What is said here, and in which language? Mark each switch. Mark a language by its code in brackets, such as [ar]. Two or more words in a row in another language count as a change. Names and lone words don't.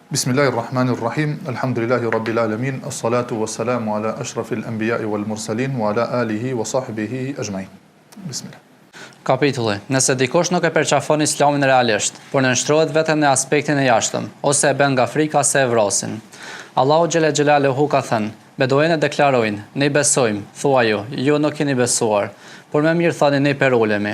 [ar] بسم الله الرحمن الرحيم. الحمد لله رب العالمين. الصلاة والسلام على أشرف الأنبياء والمرسلين وعلى آله وصحبه أجمعين. Bismillah. [sq] Kapitulli. Nëse dikush nuk e përqafon Islamin realisht, por nënshtrohet vetëm në aspektin e jashtëm, ose e bën nga frika se e vrasin. Allahu [ar] جل جلاله [sq] ka thënë: Beduenët deklarojnë: Ne besojmë, thua ju nuk keni besuar, por më mirë thani ne perulemi.